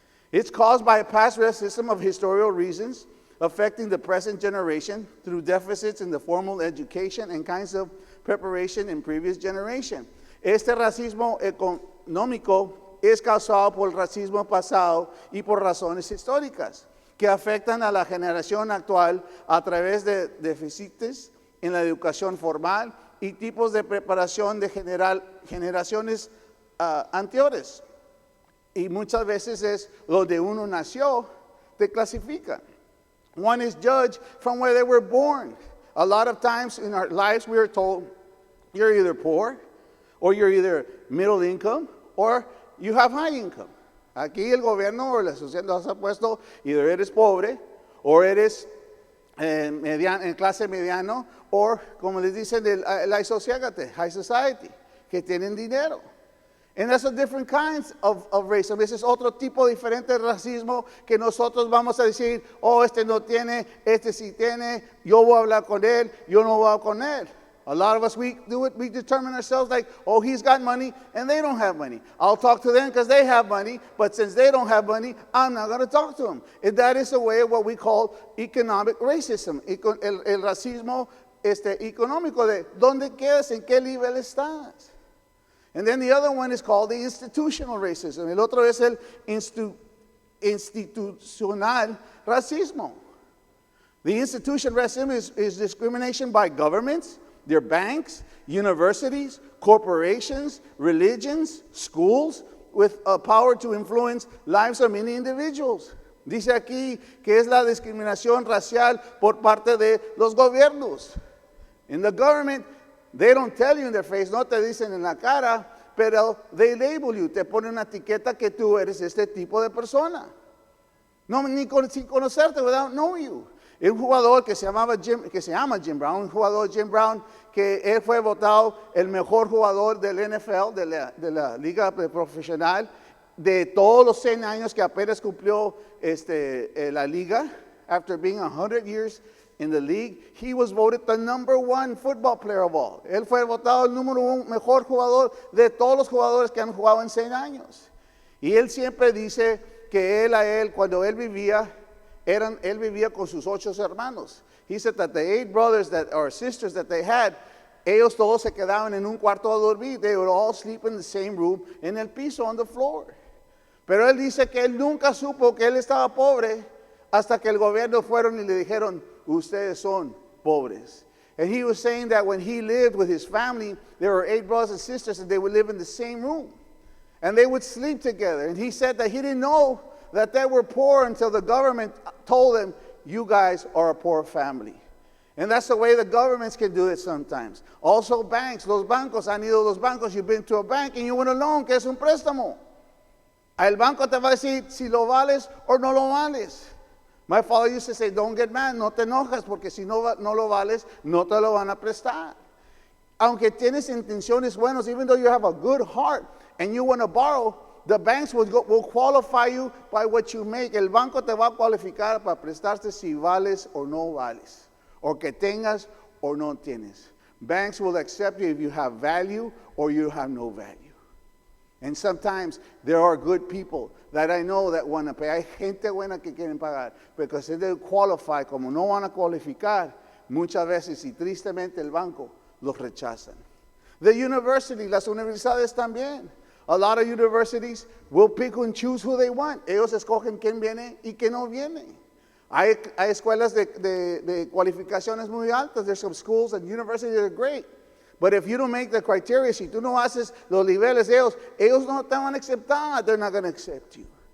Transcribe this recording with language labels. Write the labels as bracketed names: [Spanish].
[English] It's caused by a past racism of historical reasons affecting the present generation through deficits in the formal education and kinds of preparation in previous generation. [Spanish] Este racismo económico es causado por el racismo pasado y por razones históricas que afectan a la generación actual a través de déficits en la educación formal y tipos de preparación de generaciones anteriores. Y muchas veces es donde uno nació, te clasifican. [English] One is judged from where they were born. A lot of times in our lives we are told you're either poor or you're either middle income or you have high income. [Spanish] Aquí el gobierno o la sociedad nos ha puesto either eres pobre o eres en clase mediano o como les dicen la high society, que tienen dinero. [English] And that's a different kinds of racism. [Spanish] Ese es otro tipo diferente de racismo que nosotros vamos a decir, oh, este no tiene, este sí tiene, yo voy a hablar con él, yo no voy a hablar con él. [English] A lot of us, we determine ourselves like, oh, he's got money and they don't have money. I'll talk to them because they have money, but since they don't have money, I'm not going to talk to them. And that is a way of what we call economic racism, [Spanish] el racismo económico de dónde quedas, en qué nivel estás. [English] And then the other one is called the institutional racism. [Spanish] El otro es el institucional racismo. [English] The institutional racism is discrimination by governments, their banks, universities, corporations, religions, schools, with a power to influence lives of many individuals. [Spanish] Dice aquí que es la discriminación racial por parte de los gobiernos. [English] In the government, they don't tell you in their face, [Spanish] no te dicen en la cara, pero [English] they label you, [Spanish] te ponen una etiqueta que tú eres este tipo de persona. No, sin conocerte, [English] without knowing you. [Spanish] Un jugador que se llama Jim Brown, un jugador Jim Brown, que él fue votado el mejor jugador del NFL, de la liga profesional, de todos los 100 años que apenas cumplió la liga, [English] after being 100 years in the league, he was voted the number 1 football player of all. [Spanish] Él fue votado el número 1 mejor jugador de todos los jugadores que han jugado en 100 años. Y él siempre dice que cuando él vivía con sus 8 hermanos. [English] He said that the 8 brothers or sisters that they had, [Spanish] ellos todos se quedaban en un cuarto a dormir. [English] They would all sleep in the same room, [Spanish] en el piso, [English] on the floor. [Spanish] Pero él dice que él nunca supo que él estaba pobre hasta que el gobierno fueron y le dijeron, ustedes son pobres. [English] And he was saying that when he lived with his family, there were 8 brothers and sisters, and they would live in the same room. And they would sleep together. And he said that he didn't know that they were poor until the government told them, you guys are a poor family. And that's the way the governments can do it sometimes. Also banks, [Spanish] los bancos, han ido los bancos, [English] you've been to a bank and you want a loan, [Spanish] que es un préstamo. El banco te va a decir si lo vales o no lo vales. [English] My father used to say, don't get mad, [Spanish] no te enojas, porque si no lo vales, no te lo van a prestar. Aunque tienes intenciones buenas, [English] even though you have a good heart and you want to borrow, the banks will qualify you by what you make. [Spanish] El banco te va a cualificar para prestarte si vales o no vales, o que tengas o no tienes. [English] Banks will accept you if you have value or you have no value. And sometimes there are good people that I know that want to pay. [Spanish] Hay gente buena que quieren pagar, [English] because if they qualify, [Spanish] como no van a cualificar, muchas veces y tristemente el banco los rechazan. [English] The university, [Spanish] las universidades también. [English] A lot of universities will pick and choose who they want. [Spanish] Ellos escogen quién viene y quién no viene. Hay escuelas de cualificaciones muy altas. [English] There's some schools and universities that are great. But if you don't make the criteria, [Spanish] si tú no haces los niveles de ellos no te van a aceptar. [English] They're not going to accept you.